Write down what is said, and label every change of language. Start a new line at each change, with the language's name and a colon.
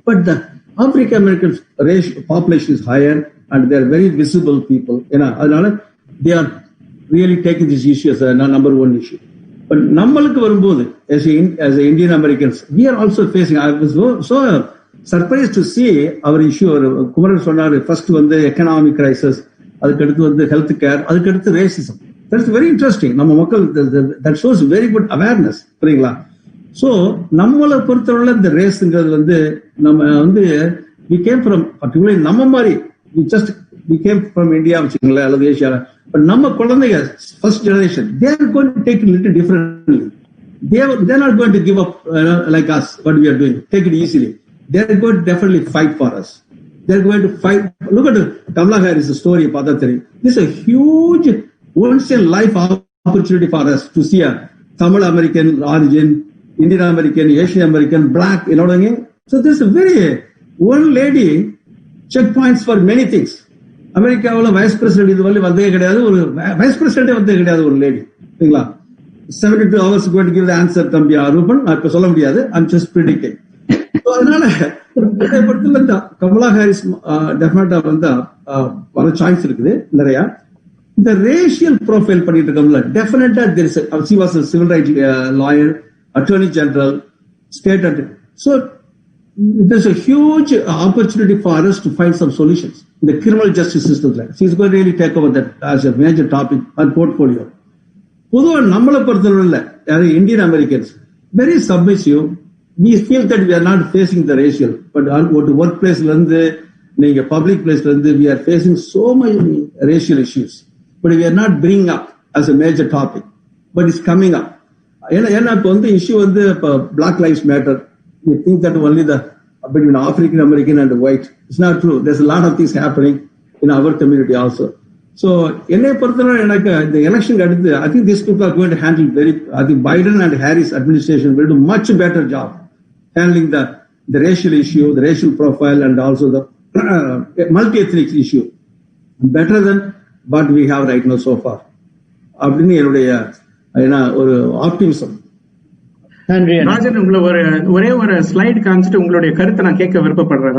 English: But the African American race population is higher and they are very visible people. அதனால they are really taking this issue as a number one issue. But
Tamil: நம்மளுக்கு வரும்போது
English: as Indian Americans, we are also facing, I was so surprised to see our issue.
Tamil: Kumaran சொன்னாரு, first வந்து economic crisis, அதுக்கடுத்து வந்து health care, அதுக்கடுத்து racism.
English: That's very interesting.
Tamil: நம்ம மக்கள்
English: that shows very good awareness,
Tamil: புரியுங்களா? ஸோ நம்மளை பொறுத்தவரை இந்த ரேஸ்ங்கிறது வந்து நம்ம வந்து
English: we came from,
Tamil: particularly நம்ம மாதிரி we came from India வச்சுக்கோங்களேன், அல்லது ஏஷியாவில்.
English: But
Tamil: நம்ம குழந்தைங்க
English: first generation, they are going to take it a little differently. They are not going to give up like us, what we are doing, take it easily. They are going to definitely fight for us. They are going to fight. Look at Kamala Harris' story. This is a huge once in life opportunity for us to see a Tamil American origin, Indian American, Asian American, black, you know what I mean? So this is a very, one lady checkpoints for many things.
Tamil: அமெரிக்காவில் vice president இது வந்தே கிடையாது, ஒரு wise பிரசிடென்டே வந்தே கிடையாது ஒரு lady, சரிங்களா?
English: 72 hours going to give the answer
Tamil: தம்பி ரூபன், நான் இப்ப சொல்ல முடியாது,
English: I'm just predicting.
Tamil: அதனால இந்த கமலா ஹாரிஸ் டெஃபினட்டா வந்து வர சான்ஸ் இருக்குது நிறைய. இந்த ரேஷியல் ப்ரொஃபைல் பண்ணிட்டு இருக்கோம்ல, டெஃபினட்டா
English: she was a civil rights lawyer, attorney general, state attorney. So there's a huge opportunity for us to find some solutions in the criminal justice system. She's going to really take over that as a major topic and portfolio.
Tamil: பொதுவாக நம்மளை பொறுத்தவரை
English: Indian Americans very submissive. We feel that we are not facing the racial, but work place
Tamil: இருந்து நீங்க public பிளேஸ்ல இருந்து
English: we are facing so many racial issues, but we are not bringing up as a major topic, but it's coming up.
Tamil: ஏன்னா இப்ப வந்து issue வந்து இப்ப Black Lives Matter.
English: We think that only the between African American and white. It's not true. There's a lot of things happening in our community also. So,
Tamil: என்னை பொறுத்தவரை எனக்கு இந்த election அடுத்து
English: I think these people are going to handle I think Biden and Harris administration will do much better job handling the racial issue, the racial profile, and also the multi-ethnic issue better than what we have right now so far.
Tamil: அப்படின்னு என்னுடைய ஒரு optimism. Rajan, உங்களை ஒரே ஒரு slide காமிச்சிட்டு உங்களுடைய கருத்தை நான் கேட்க விருப்பப்படுறேன்.